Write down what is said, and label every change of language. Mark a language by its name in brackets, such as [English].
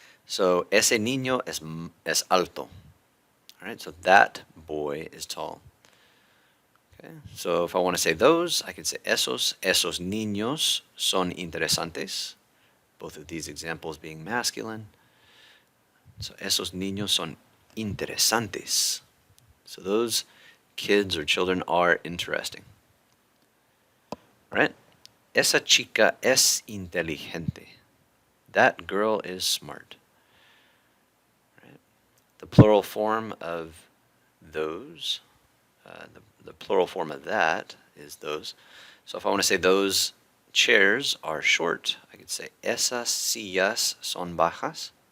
[Spanish] So ese niño es alto. [English] All right, so that boy is tall. Okay, so if I want to say those, I could say [Spanish] esos niños son interesantes. [English] Both of these examples being masculine. [Spanish] So esos niños son interesantes. [English] So those kids or children are interesting. Right? [Spanish] Esa chica es inteligente. [English] That girl is smart. Right? The plural form of those, the plural form of that is those. So if I want to say those chairs are short, I could say [Spanish] esas sillas son bajas.